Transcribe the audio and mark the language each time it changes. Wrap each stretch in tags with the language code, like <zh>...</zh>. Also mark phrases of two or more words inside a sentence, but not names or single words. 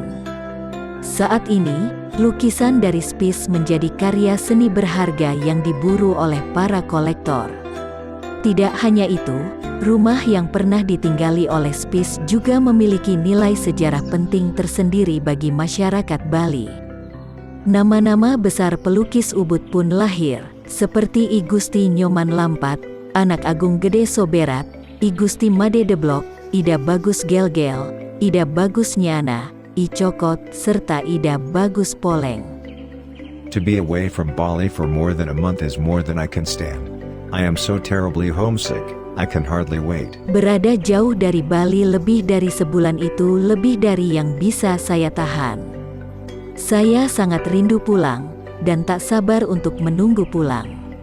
<id>Saat ini, lukisan dari Spies menjadi karya seni berharga yang diburu oleh para kolektor. Tidak hanya itu, rumah yang pernah ditinggali oleh Spies juga memiliki nilai sejarah penting tersendiri bagi masyarakat Bali. Nama-nama besar pelukis Ubud pun lahir, seperti I Gusti Nyoman Lampat, Anak Agung Gede Soberat, I Gusti Made Deblok, Ida Bagus Gelgel, Ida Bagus Nyana, I Cokot, serta Ida Bagus Poleng.</id> <en>To be away from Bali for more than a month is more than I can stand. I am so terribly homesick, I can hardly wait.</en> <id>Berada jauh dari Bali lebih dari sebulan itu lebih dari yang bisa saya tahan. Saya sangat rindu pulang, dan tak sabar untuk menunggu pulang.</id>